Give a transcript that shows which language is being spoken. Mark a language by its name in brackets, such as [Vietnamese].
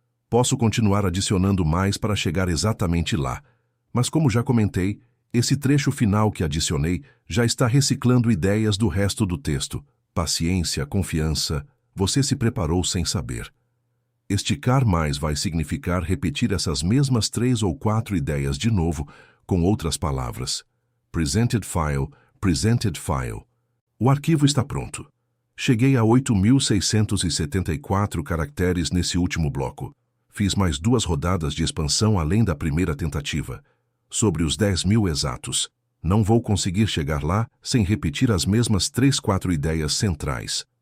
[Portuguese] Posso continuar adicionando mais para chegar exatamente lá, mas como já comentei, esse trecho final que adicionei já está reciclando ideias do resto do texto. Paciência, confiança, você se preparou sem saber. Esticar mais vai significar repetir essas mesmas 3 ou 4 ideias de novo, com outras palavras. [English] Presented file, presented file. [Portuguese] O arquivo está pronto. Cheguei a 8.674 caracteres nesse último bloco. Fiz mais 2 rodadas de expansão além da primeira tentativa. Sobre os 10.000 exatos. Não vou conseguir chegar lá sem repetir as mesmas 3, 4 ideias centrais.